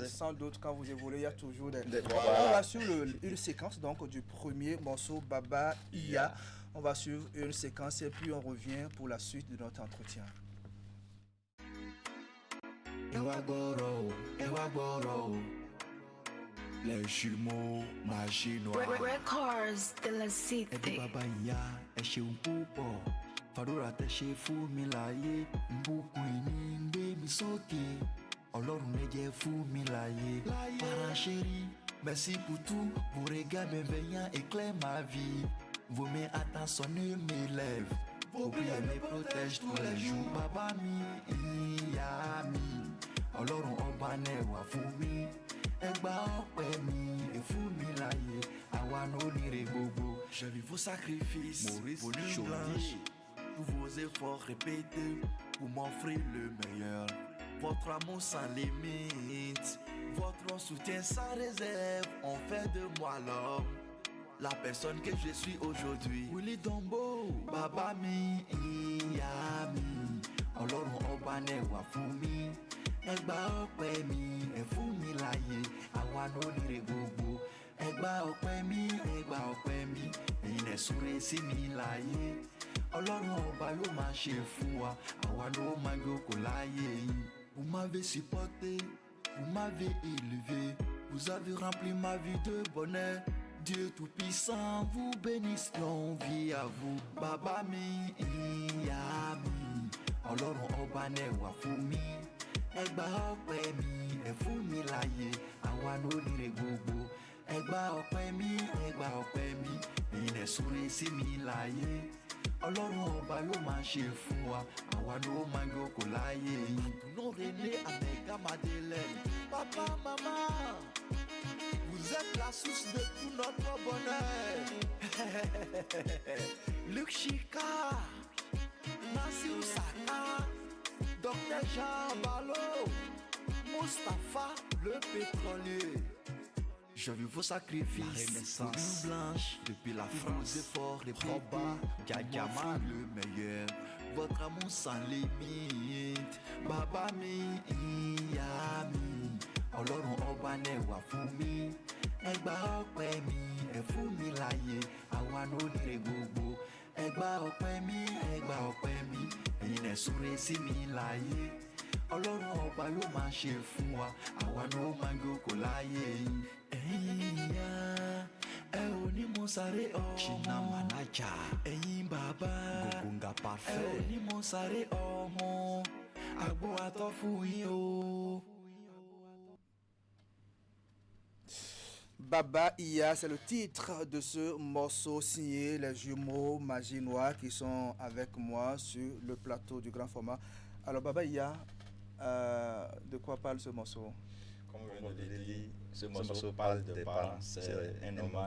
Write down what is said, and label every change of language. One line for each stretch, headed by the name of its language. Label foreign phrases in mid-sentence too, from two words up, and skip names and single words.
French: Sans doute, quand vous évoluez, il y a toujours des... On va suivre une séquence donc du premier morceau Baba Iya. On va suivre une séquence et puis on revient pour la suite de notre entretien. Les jumeaux maginois. Records de la cité. Baba Iya,
Yoruba: ṣeun púpọ̀. Fàdúrà tẹ́ ṣe fún mi láyé. Mbùkún ìní ń gbé mi sókè. Ọlọ́run ẹ jẹ́ fún mi láyé.
French: Para chérie, merci pour tout. Vos regards bienveillants éclairent ma vie. Vos mains attentionnées m'élèvent. Vos prières me protègent tous les jours.
Yoruba: Baba mi, ìyá mi. Ọlọ́run ọba náà wà fún mi. Ẹgbà ọpẹ́ mi, fún mi láyé. Àwa ló nírè gbogbo.
French: J'ai vu vos sacrifices, vos nuits blanches, tous vos efforts répétés pour m'offrir le meilleur. Votre amour sans limite, votre soutien sans réserve, on fait de moi l'homme, la personne que je suis aujourd'hui. Willy Dombo,
Yoruba: Baba mi, ìyá mi, Ọlọ́run ọba náà wà fún mi. Ẹgbà ọpẹ́ mi, fún mi láyé, àwa ló nírè gbogbo. Ẹgbà ọpẹ́ mi, ẹ̀yin lẹ súre sí mi láyé. Ọlọ́run ọba ló máa ṣe fún wa, àwa ló máa jókòó láyé yìí.
French: Vous m'avez supporté, vous m'avez élevé, vous avez rempli ma vie de bonheur. Dieu tout-puissant vous bénisse, longue vie à vous.
Yoruba: Baba mi, ìyá mi, Ọlọ́run ọba náà wà fún mi. Ẹgbà ọpẹ́ mi, fún mi láyé, àwa ló nírè gbogbo. Ẹgbà ọpẹ́ mi, ẹ̀yin lẹ súre sí mi láyé. Ọlọ́run ọba ló máa ṣe fún wa, àwa ló máa jókòó láyé yìí.
French: Àdùnnú René Amẹ́gá Madeleine, papa, maman, vous êtes la source de tout notre bonheur. Luc Chika, Nassir Saka, Dr Jean Balo, Mustapha le pétrolier. J'ai vu vos sacrifices, vos nuits blanches, depuis la France, vos efforts, les probas, Djadjama le meilleur, votre amour sans limite.
Yoruba: Baba mi, ìyá mi, Ọlọ́run ọba náà wà fún mi. Ẹgbà ọpẹ́ mi, fún mi láyé, àwa ló nírè gbogbo. Ẹgbà ọpẹ́ mi, ẹ̀yin lẹ súre sí mi láyé. Ọlọ́run ọba ló máa ṣe fún wa, àwa ló máa jókòó láyé yìí. Ẹ̀yin ìyá, ẹ ò ní mo sáré ọmọ. China Manaja. Ẹ̀yin bàbá, Gogonga Parfait. Ẹ ò ní mo sáré ọmọ. Àgbo àtọ́ fún yín o. Baba Iya,
French: c'est le titre de ce morceau signé les jumeaux Maginois qui sont avec moi sur le plateau du grand format. Alors Baba Iya, de quoi parle ce morceau? Comme je l'ai dit, ce morceau parle des parents, c'est un hommage.